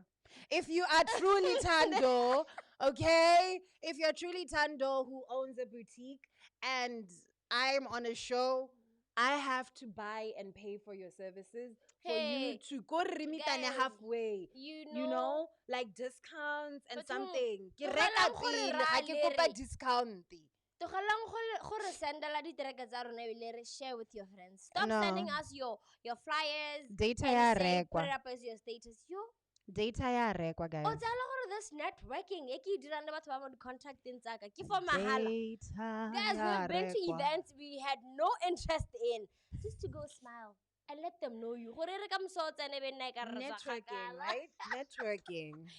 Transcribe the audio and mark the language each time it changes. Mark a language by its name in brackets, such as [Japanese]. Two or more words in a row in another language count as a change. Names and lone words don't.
[English] If you are truly Thando, okay? If you're truly Thando who owns a boutique and I'm on a show, I have to buy and pay for your services for you to go remitane halfway. You know, like discounts and something. [Tswana] Ke reka pele ga ke kopa discount. [English] Share with your friends. Stop sending us your flyers. [Tswana] Data ya rekwa. [English] Put it up as your status. [Tswana] Data ya rekwa, [English] guys. This networking. Contact for guys, we've been to events we had no interest in. Just to go smile and let them know you. Networking, right? Networking.